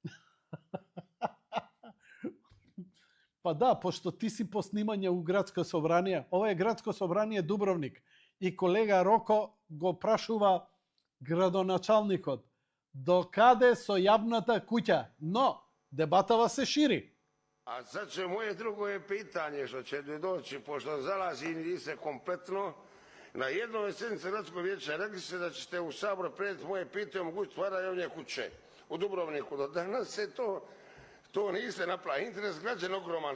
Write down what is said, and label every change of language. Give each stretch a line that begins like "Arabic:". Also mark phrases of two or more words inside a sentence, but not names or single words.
Macedonian: Па да, пошто ти си по снимање у градско собрание. Ова е градско собрание Дубровник. И колега Роко го прашува градоначалникот до каде со јавната куќа. Но, дебатава се шири.
Croatian: A sad će moje drugo je pitanje što će doći, pošto zalazi i se kompletno. Na jednoj sjednici Gradskog vijeća rekli ste da ćete u Sabor prenijeti moje pitanje o mogućnosti stvaranja javne kuće u Dubrovniku. Do danas se to niste napravili. Interes građana ogroman.